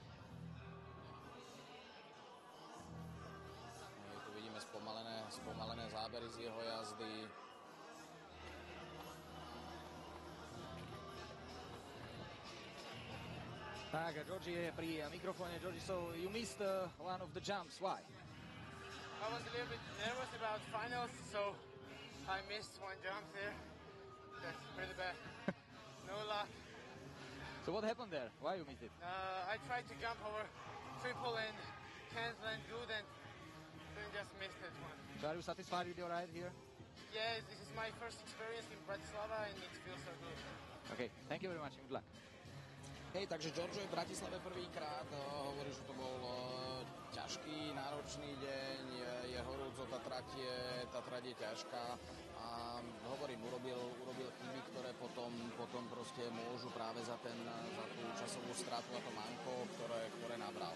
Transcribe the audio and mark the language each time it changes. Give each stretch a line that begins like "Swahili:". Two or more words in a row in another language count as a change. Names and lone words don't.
Slovak: Tu vidíme spomalené zábery z jeho jazdy. Tak, Georgie je pri mikrofóne.
English: Georgie, so you missed one of the jumps. Why? I was a little bit nervous about finals, so I missed one jump there. That's pretty bad. No luck. So what happened there? Why you missed it? I tried to jump over triple and cancel and good and then just missed that one. So are you satisfied with your ride here? Yes, this is my first experience in Bratislava and it feels so good. Okay, thank you very much and good luck.
Slovak: Hej, takže Giorgio je v Bratislave prvýkrát, hovorí, že to bol ťažký, náročný deň, je horúco, tá trať je ťažká a hovorím, urobil chyby, ktoré potom proste môžu práve za tú časovú stratu a to manko, ktoré nabral.